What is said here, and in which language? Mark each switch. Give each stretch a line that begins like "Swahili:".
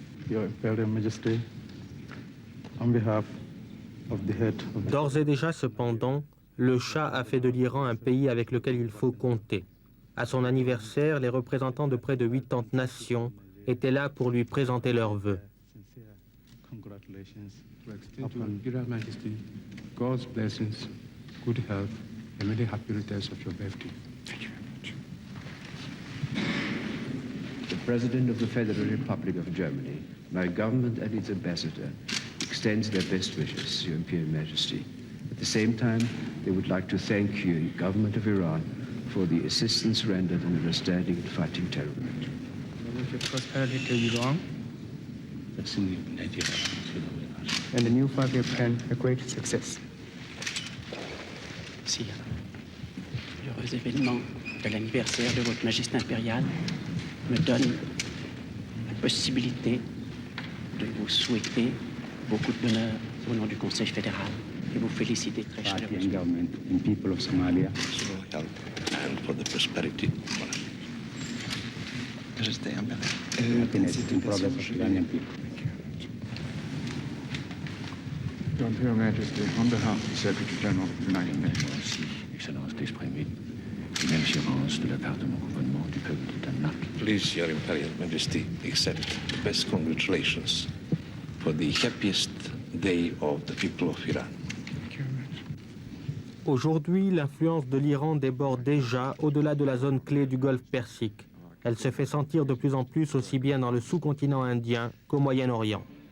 English: Your Imperial Majesty, on behalf of the head of the...
French: D'ores et déjà, cependant, le Shah a fait de l'Iran un pays avec lequel il faut compter. À son anniversaire, les représentants de près de 80 nations étaient là pour lui présenter leurs vœux.
English: Congratulations. Upon Your Majesty, God's blessings, good health, and many happy returns of your birthday. Thank you very much. The President of the Federal Republic of Germany, my government and its ambassador, extends their best wishes to Your Imperial Majesty. At the same time, they would like to thank you, government of Iran, for the assistance rendered in understanding and fighting terror. Prosperity to Iran. And the new 5-year plan, a great success.
French: Si l'heureux événement de l'anniversaire de votre Majesté impériale me donne la possibilité de vous souhaiter beaucoup de bonheur au nom du Conseil fédéral et vous féliciter très chaleureusement.
English: And people of Somalia. And for the prosperity. Happiness and progress of Iranian people. Your Imperial Majesty, on behalf of the Secretary General of the United Nations.
French: Excellence d'exprimer une assurance de la part de mon gouvernement du peuple du Danemark.
English: Please, Your Imperial Majesty, accept the best congratulations for the happiest day of the people of Iran.
French: Aujourd'hui, l'influence de l'Iran déborde déjà au-delà de la zone clé du Golfe Persique. Elle se fait sentir de plus en plus aussi bien dans le sous-continent indien qu'au Moyen-Orient.